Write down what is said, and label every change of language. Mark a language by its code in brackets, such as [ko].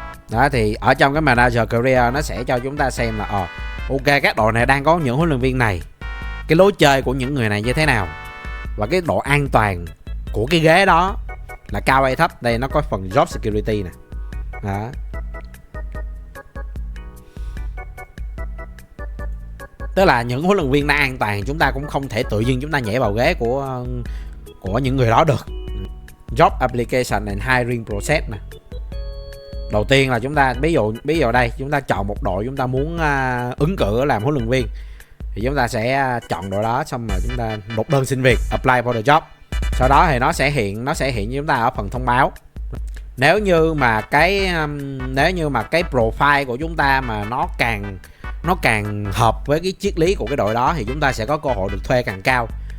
[vi] Đó, thì ở trong cái manager career nó sẽ cho chúng ta xem là ok, các đội này đang có những huấn luyện viên này, cái lối chơi của những người này như thế nào, và cái độ an toàn của cái ghế đó là cao hay thấp. Đây nó có phần job security nè. Đó. Tức là những huấn luyện viên đã an toàn, chúng ta cũng không thể tự nhiên chúng ta nhảy vào ghế của những người đó được. [en] Job application and hiring process nè. [vi] Đầu tiên là chúng ta ví dụ đây chúng ta chọn một đội chúng ta muốn ứng cử làm huấn luyện viên, thì chúng ta sẽ chọn đội đó, xong rồi chúng ta nộp đơn xin việc, [en] apply for the job. [vi] Sau đó thì nó sẽ hiện với chúng ta ở phần thông báo. Nếu như mà cái profile của chúng ta mà nó càng hợp với cái triết lý của cái đội đó thì chúng ta sẽ có cơ hội được thuê càng cao.